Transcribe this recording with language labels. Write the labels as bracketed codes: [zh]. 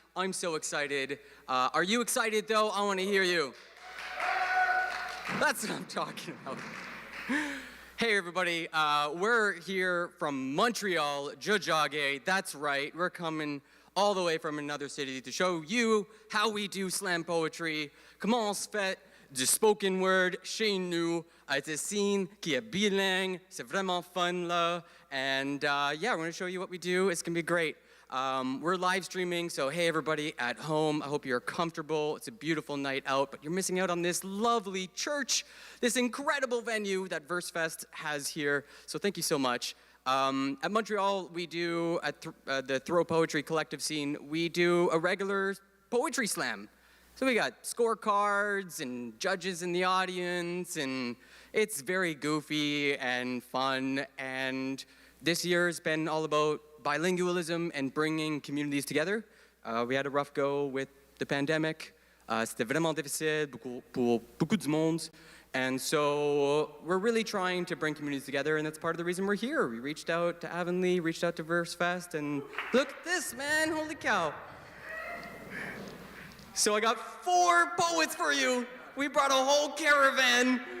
[en] I'm so excited. Are you excited though? I want to hear you. That's what I'm talking about. Hey everybody, we're here from Montreal, Jojage. That's right, we're coming all the way from another city to show you how we do slam poetry. [fr] Comment on se fait du spoken word chez nous. C'est un scene qui est bilingue. C'est vraiment fun là. [en] And yeah, we're gonna show you what we do. It's gonna be great. We're live streaming, so hey everybody at home, I hope you're comfortable. It's a beautiful night out, but you're missing out on this lovely church, this incredible venue that Versefest has here. So thank you so much. At Montreal, we do, at the Throw Poetry Collective scene, we do a regular poetry slam. So we got scorecards and judges in the audience, and it's very goofy and fun. And this year has been all about bilingualism and bringing communities together. We had a rough go with the pandemic. [fr] C'était vraiment difficile pour beaucoup de monde. [en] And so we're really trying to bring communities together, and that's part of the reason we're here. We reached out to Avonlea, reached out to Versefest, and look at this, man, holy cow. So I got 4 poets for you. We brought a whole caravan.